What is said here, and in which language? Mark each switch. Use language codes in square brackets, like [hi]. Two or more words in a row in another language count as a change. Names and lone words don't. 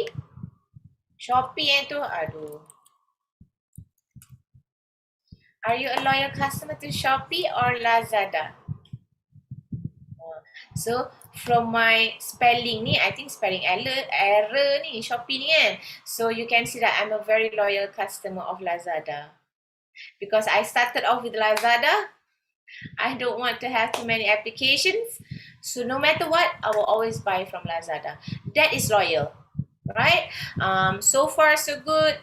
[ms] Shopee tu, aduh. [en] Are you a loyal customer to Shopee or Lazada? So from my spelling ni, I think spelling error ni Shopee ni kan. So you can see that I'm a very loyal customer of Lazada. Because I started off with Lazada, I don't want to have too many applications. So no matter what, I will always buy from Lazada. That is loyal, right? So far so good.